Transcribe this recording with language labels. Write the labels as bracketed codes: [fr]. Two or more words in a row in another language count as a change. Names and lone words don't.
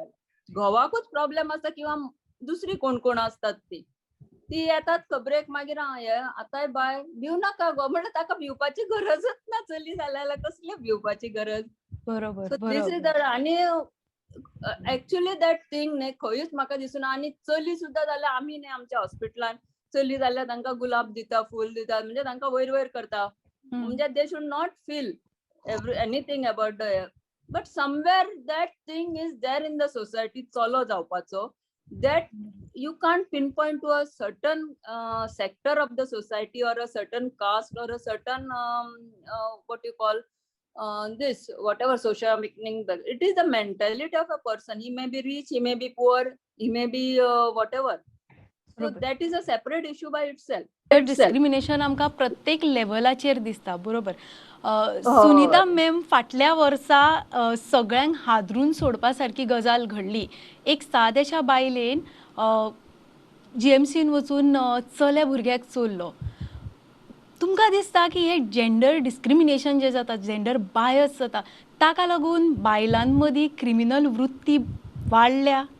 [kok] घोवाकूच प्रॉब्लेम आसता किंवा दुसरी कोण कोण असतात ती येतात खबरेक मागीर आतांय बाय भिव नाका गो म्हणल्यार ताका भिवपाची गरजच ना. चली जाल्यार कसले भिवपाची गरज. बरोबर तिसरी बरोबर. आणि [en] actually that thing [kok] न्ही खंयूच म्हाका दिसना. आणि चली सुद्धा जाल्यार आमी न्ही आमच्या हॉस्पिटलान चली जाल्यार तांकां गुलाब दिता, फूल दिता, म्हणजे तांकां वयर वयर करता. [en] म्हणजे they should not feel anything about the. but somewhere that thing is there in the society [kok] चलो जावपाचो. [en] that you can't pinpoint to a certain sector of the society or a certain caste or a certain what you call this whatever social meaning. It is the mentality of a person. He may be rich, he may be poor, he may be whatever. So that is a separate issue by itself. [kok] डिस्क्रिमिनेशन आमकां प्रत्येक लेवलाचेर दिसता. बरोबर. सुनीता मॅम, फाटल्या वर्सा सगळ्यांक हादरून सोडपा सारकी गजाल घडली. एक सादेशा बायलेन GMCन वचून चल्या भुरग्याक चोरलो. तुमकां दिसता की हे [en] gender discrimination [kok] जे जाता, [en] gender bias [kok] जाता, ताका लागून बायलां मदीं क्रिमिनल वृत्ती वाडल्या?